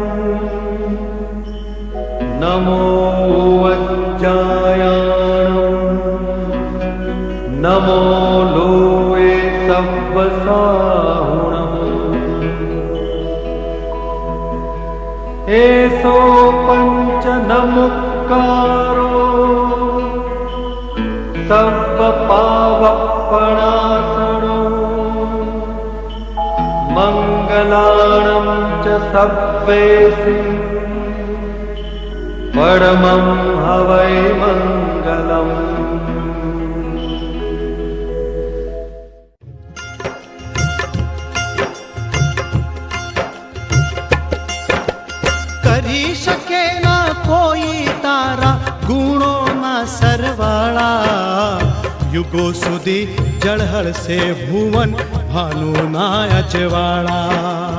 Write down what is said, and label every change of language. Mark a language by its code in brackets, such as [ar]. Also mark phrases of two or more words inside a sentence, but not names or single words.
[pra] नमो वज्जायाणं नमो लोये सव्वसाहुणम् एसो पंच नमुक्कारो सर्वपावपणासनो मंगलाणं च सव्वेसि परमं हवै मंगलम्। [gu] કરી શકે ના કોઈ તારા ગુણોના સરવાળા, યુગો સુધી જળહળશે ભુવન ભાનુના અજવાળા.